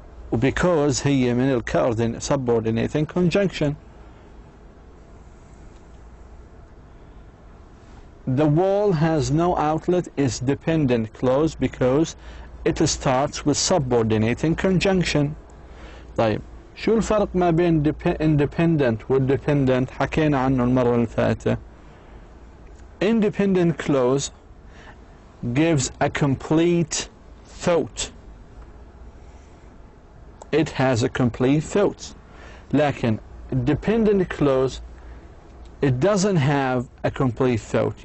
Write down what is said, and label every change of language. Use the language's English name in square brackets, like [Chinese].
[English] Because [Arabic] هي من [English] subordinating conjunction. The wall has no outlet is dependent clause because it starts with subordinating conjunction. [Arabic] طيب شو الفرق ما بين independent والdependent؟ حكينا عنه المرة اللي فاتت. [English] Independent clause gives a complete thought. It has a complete thought. لكن dependent clause it doesn't have a complete thought.